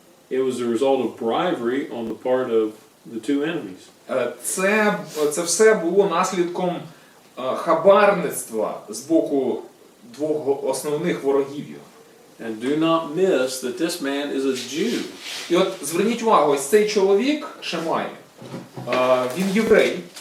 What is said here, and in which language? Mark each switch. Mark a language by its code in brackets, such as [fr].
[en] it was the result of bribery on the part of the two enemies. [uk] це все було наслідком хабарництва з боку двох основних ворогів його. [en] And do not miss that this man is a Jew. [uk] І от зверніть увагу, ось цей чоловік, Шемай, він єврей,